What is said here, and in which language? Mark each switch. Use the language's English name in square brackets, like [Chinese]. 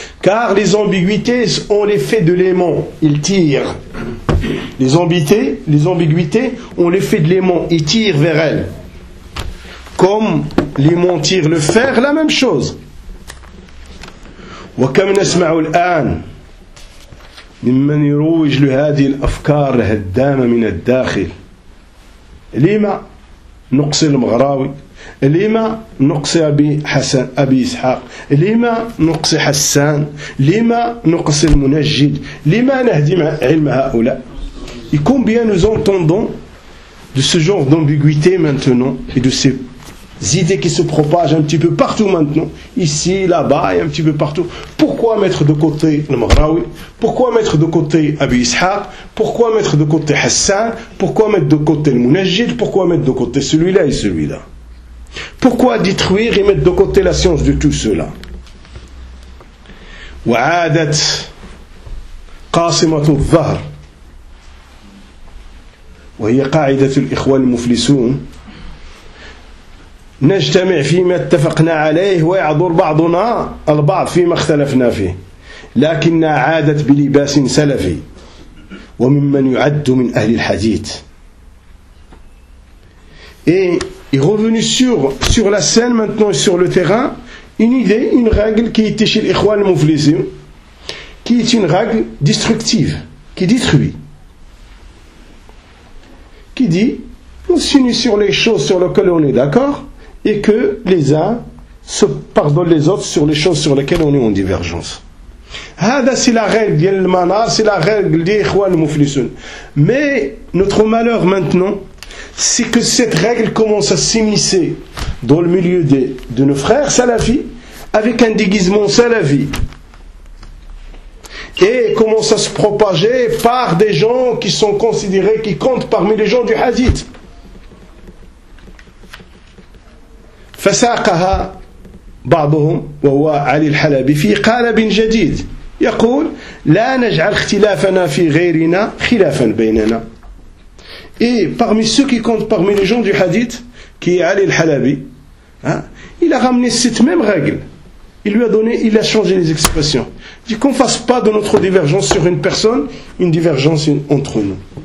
[French] Car les ambiguïtés ont l'effet de l'aimant, ils tirent. Les ambiguïtés ont l'effet de l'aimant, ils tirent vers elles. Comme l'aimant tire le fer, la même chose. [Arabic] Wa kam nasma'u al-an ممن يروج لهذه الأفكار الهدامة من الداخل. لما نقص المغراوي؟ لما نقص أبي حسن أبي إسحاق؟ لما نقص حسان؟ لما نقص المنجد؟ لما نهدم علم هؤلاء؟ [French] Et combien nous entendons de ce genre d'ambiguïté maintenant et de ces idées qui se propagent un petit peu partout maintenant, ici, là-bas et un petit peu partout. Pourquoi mettre de côté le Maghraoui? Pourquoi mettre de côté Abu Ishaq? Pourquoi mettre de côté Hassan? Pourquoi mettre de côté le Munajjid? Pourquoi mettre de côté celui-là et celui-là? Pourquoi détruire et mettre de côté la science de tout cela? [Arabic] Wa'adat qasimatu al-dhahr wa hiya qa'idatu al-ikhwan al-muflisun نجتمع فيما اتفقنا عليه ويعذر بعضنا البعض فيما اختلفنا فيه لكنها عادت بلباس سلفي وممن يعد من أهل الحديث. [French] Et est revenu sur la scène maintenant et sur le terrain une idée, une règle qui était chez l'Ikhwan Muflisim, qui est une règle destructive qui détruit, qui dit on s'unit sur les choses sur lesquelles on est d'accord et que les uns se pardonnent les autres sur les choses sur lesquelles on est en divergence. Hada, c'est la règle d'Yelmana, c'est la règle d'Ikhwan Muflisun. Mais notre malheur maintenant, c'est que cette règle commence à s'immiscer dans le milieu de nos frères salafis, avec un déguisement salafi, et commence à se propager par des gens qui sont considérés, qui comptent parmi les gens du hadith. [Arabic] فساقها بعضهم وهو علي الحلبي في قالب جديد يقول لا نجعل اختلافنا في غيرنا خلافا بيننا. [French] Et parmi ceux qui comptent parmi les gens du hadith, qui est Ali al-Halabi, il a ramené cette même règle. Il a changé les expressions. Il dit qu'on ne fasse pas de notre divergence sur une personne une divergence entre nous.